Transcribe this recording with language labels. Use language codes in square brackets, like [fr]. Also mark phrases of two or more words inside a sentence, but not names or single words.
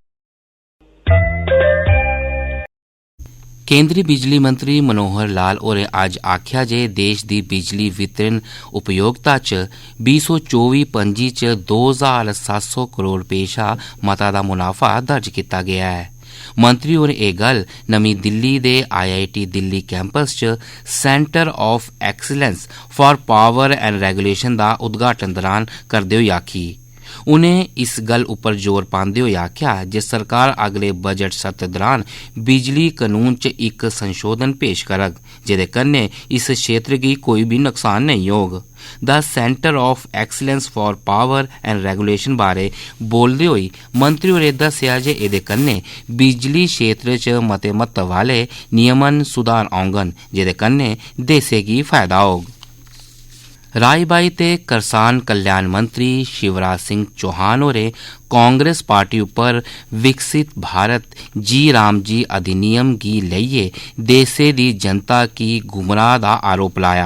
[doi] केंद्री बिजली मंत्री मनोहर लाल होरें अज्ज आखेआ जे देश दी बिजली वितरण उपयोगिता च 2024-25 च 2700 करोड़ रपेऽ शा मता दा मुनाफा दर्ज कीता गेआ है। मंत्री होरें एह् गल्ल नमीं दिल्ली दे IIT दिल्ली कैंपस च सेंटर ऑफ एक्सीलेंस फॉर पावर एंड रेगुलेशन दा उद्घाटन दौरान करदे होई आखी। उनें इस गल्ल उप्पर जोर पांदे होई आखेआ जे सरकार अगले बजट सत्र दौरान बिजली कानून च इक संशोधन पेश करग जेह्दे कन्नै इस क्षेत्र गी कोई बी नुकसान नेईं होग। द सेंटर ऑफ एक्सीलेंस फॉर पावर एंड रेगुलेशन बारे बोलदे होई मंत्री होरें दस्सेआ जे एह्दे कन्नै बिजली क्षेत्र च मते महत्व आह्ले नियमन सुधार औङन जेह्दे कन्नै देसै गी फायदा होग। राई बाई ते करसान कल्याण मंत्री शिवराज सिंह चौहान होरें कांग्रेस पार्टी उप्पर विकसित भारत जी राम जी अधिनियम गी लेइयै देसै दी जनता गी गुमराह दा आरोप लाया।